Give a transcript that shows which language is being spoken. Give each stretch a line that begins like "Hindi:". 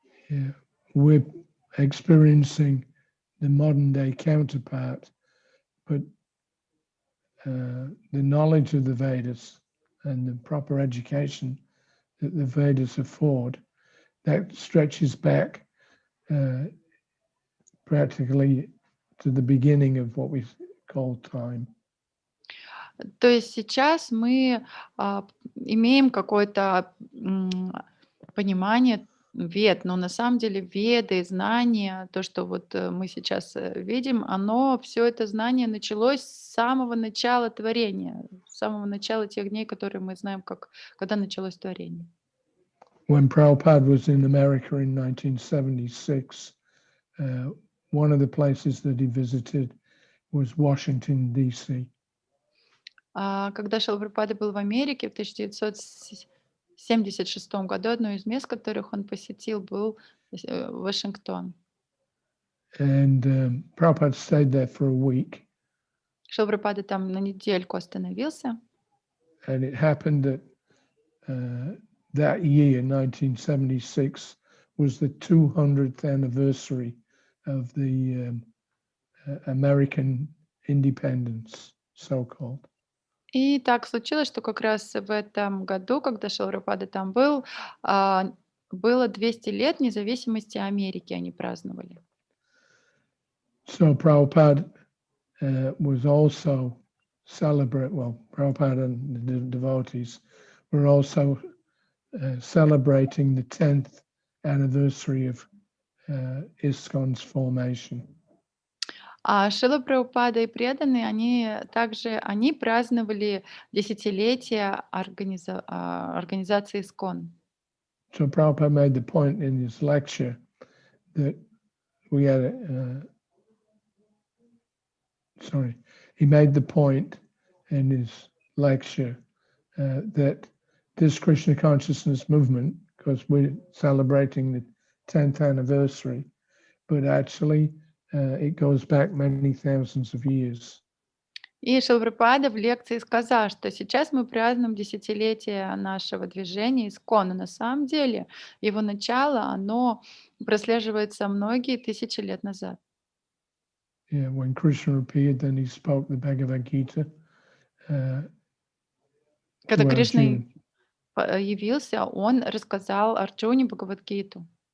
English: Yeah. We're experiencing the modern day counterpart, but the knowledge of the Vedas and the proper education that the Vedas afford, that stretches back practically to the beginning of what we call time.
Russian: То есть сейчас мы имеем какое-то понимание вед, но на самом деле веды, знания, то, что вот мы сейчас видим, оно, все это знание началось с самого начала творения, с самого начала тех дней, которые мы знаем, когда началось творение.
English: When Prabhupada was in America in 1976, one of the places that he visited was Washington, D.C.
Russian: Когда Шрила Прабхупада был в Америке в 1976 году, одно из мест, которых он посетил, был Вашингтон.
English: And Prabhupada stayed there for a week.
Russian: Шрила Прабхупада там на недельку остановился.
English: And it happened that that year, 1976, was the 200th anniversary of the American independence, so-called.
Russian: И так случилось, что как раз в этом году, когда Шрила Прабхупада там был, было 200 лет независимости Америки, они праздновали.
English: So Prabhupada was also Prabhupada and the devotees were also celebrating the 10th anniversary of ИСККОN's formation.
Russian: А Шрила Прабхупада и преданные, они праздновали десятилетие организации ИСККОН.
English: So Prabhupada made the point in his lecture that we had he made the point in his lecture that this Krishna consciousness movement, because we're celebrating the 10th anniversary, but actually it goes back many thousands of years.
Russian: И Шрила Прабхупада в лекции сказал, что сейчас мы празднуем десятилетие нашего движения ИСККОН, но на самом деле его начало, оно прослеживается многие тысячи лет назад.
English: Yeah, when Krishna appeared, then he spoke the Bhagavad-gitу
Russian: Когда
English: to
Russian: Кришна
English: Arjuna.
Russian: явился, он рассказал Арджуне Бхагавад-гиту.